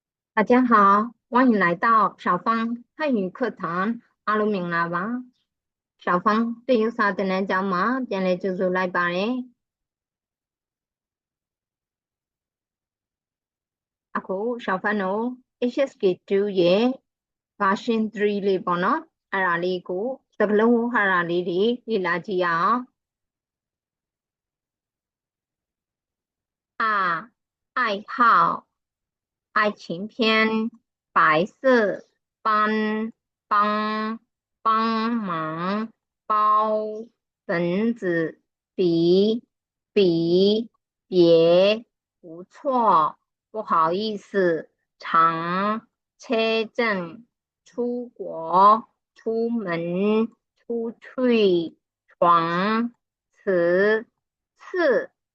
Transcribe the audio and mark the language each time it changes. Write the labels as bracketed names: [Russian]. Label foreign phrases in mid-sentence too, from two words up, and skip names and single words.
[Chinese] 大家好，欢迎来到小芳汉语课堂。 [Burmese] အားလုံးမင်္ဂလာပါ။小芳တရုတ်စာသင်တန်းကျောင်းမှာပြန်လည်ကြိုဆိုလိုက်ပါတယ်။အခု小芳တို့ HSK2 ရဲ့ version 3လေးပေါ့နော်။အဲ့ဒါလေးကိုစကားလုံးဝေါဟာရလေးတွေလေ့လာကြည့်ရအောင် [Chinese] ။爱好爱情片白色帮忙包绳子比别不错不好意思长车证出国出门出去床次